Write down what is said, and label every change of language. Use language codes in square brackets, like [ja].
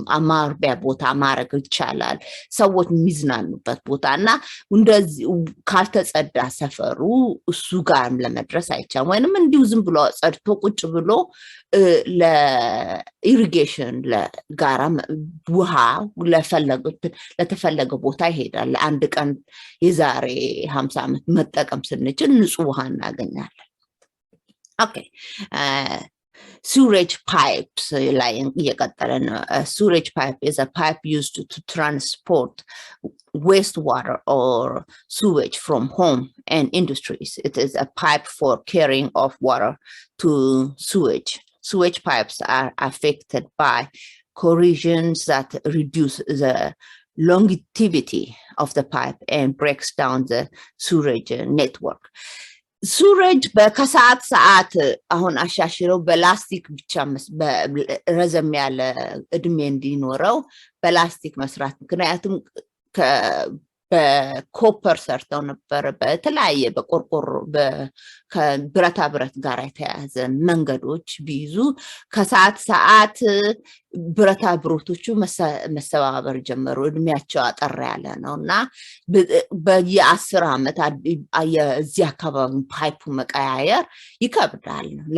[am] ማርቢያ ቦታ ማድረግ ይቻላል። ሰዎች የሚዝናኑበት ቦታና እንደዚህ ካልተጸዳ ሰፈሩ እሱ ጋር ለመድረስ አይቻልም። ወይንም እንዲሁ ዝም ብሎ ጸድቶ ቁጭ ብሎ ለኢሪጌሽን ለጋራ ውሃ ለተፈለገ ቦታ ይሄዳል። አንድ ቀን የዛሬ 50 ዓመት መጠቀም ስንችል ንጹህ ውሃ እናገኛለን። ኦኬ [en] sewerage pipes like a sewerage pipe is a pipe used to transport wastewater or sewage from home and industries. It is a pipe for carrying of water to sewage. Sewage pipes are affected by corrosions that reduce the longevity of the pipe and breaks down the sewerage network. [am] ሱረጅ በከሰዓት አሁን አሻሽለው በላስቲክ ብቻ ረዘም ያለ እድሜ እንዲኖረው በላስቲክ መስራት ምክንያቱም በኮፐር ሰርተው ነበር በተለያየ በቆርቆሮ ከብረታ ብረት ጋር የተያዘ መንገዶች ቢይዙ ከሰዓት ብረታ ብረቶቹ መሰባበር ጀመሩ። እድሜያቸው አጠር ያለ ነውና በየ10 ዓመት የዚህ አካባቢ ፓይፑ መቀያየር ይከብዳል።